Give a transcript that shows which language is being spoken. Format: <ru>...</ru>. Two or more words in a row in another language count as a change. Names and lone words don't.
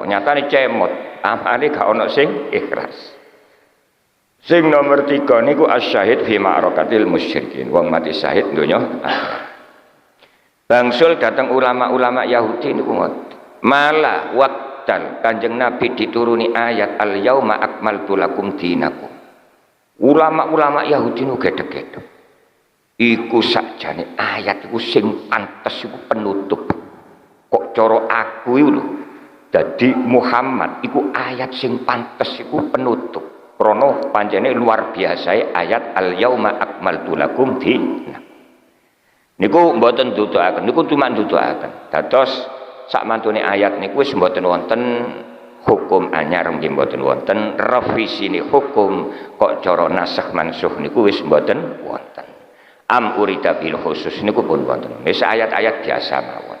<jv>Nyatane cemot, amale gak ana sing ikhlas. Sing nomor 3 niku</jv> <ar>الشهيد في معركة المشركين.</ar> <jv>Wong mati syahid donya akhirat. Bangsul datang ulama-ulama Yahudi niku ngoten. Malah waqtal Kanjeng Nabi dituruni ayat</jv> <ar>اليوم أكملت لكم دينكم.</ar> <jv>Ulama-ulama Yahudi nu gedhe-gedhe. Iku sakjane ayat iku sing pantes iku penutup. Kok cara aku iku lho. Dadi Muhammad iku ayat sing pantes iku penutup. Krana pancene</jv> <id>luar biasa</id> <jv>ayat</jv> <ar>اليوم أكملت لكم دينكم.</ar> <jv>Niku mboten ndudukaken, niku cuma ndudukaken. Dados sak mantune ayat niku wis mboten wonten hukum anyar nggih mboten wonten, revisine hukum kok cara</jv> <ar>ناسخ منسوخ</ar> <jv>niku wis mboten wonten.</jv> <ar>عام أريد به الخصوص</ar> <jv>niku pun wonten. Wis ayat-ayat biasa mawon.</jv>